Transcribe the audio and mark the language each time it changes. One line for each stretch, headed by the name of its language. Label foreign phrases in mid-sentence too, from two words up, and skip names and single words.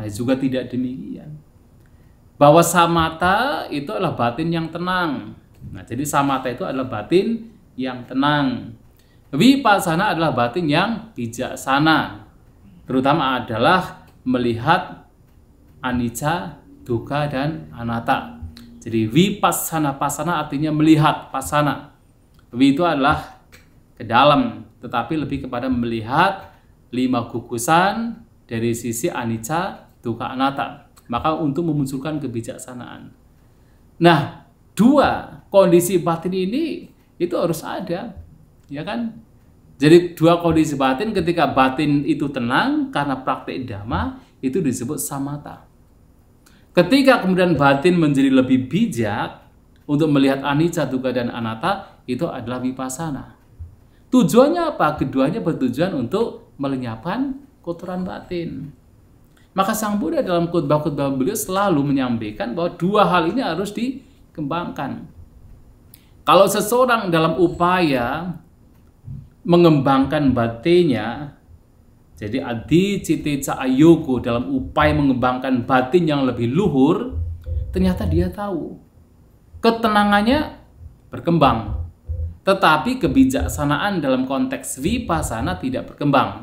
Indonesian: Juga tidak demikian. Bahwa samatha itu adalah batin yang tenang. Nah, jadi samatha itu adalah batin yang tenang. Vipassana adalah batin yang bijaksana. Terutama adalah melihat
Pali: anicca, dukkha,
Indonesian: dan anatta. Jadi vipassana pasana artinya melihat pasana. Vi itu adalah ke dalam, tetapi lebih kepada melihat 5 gugusan dari sisi
Pali: anicca, dukkha, anatta.
Indonesian: Maka untuk memunculkan kebijaksanaan. Nah, 2 kondisi batin ini itu harus ada, ya kan? Jadi 2 kondisi batin, ketika batin itu tenang karena praktek dhamma, itu disebut samatha. Ketika kemudian batin menjadi lebih bijak untuk melihat
Pali: anicca, dukkha,
Indonesian: dan anatta, itu adalah vipassana. Tujuannya apa? Keduanya bertujuan untuk melenyapkan kotoran batin. Maka Sang Buddha dalam khotbah-khotbah beliau selalu menyampaikan bahwa dua hal ini harus dikembangkan. Kalau seseorang dalam upaya mengembangkan batinnya, jadi
Pali: adi citteca ayogo,
Indonesian: dalam upaya mengembangkan batin yang lebih luhur, ternyata dia tahu ketenangannya berkembang, tetapi kebijaksanaan dalam konteks vipassana tidak berkembang.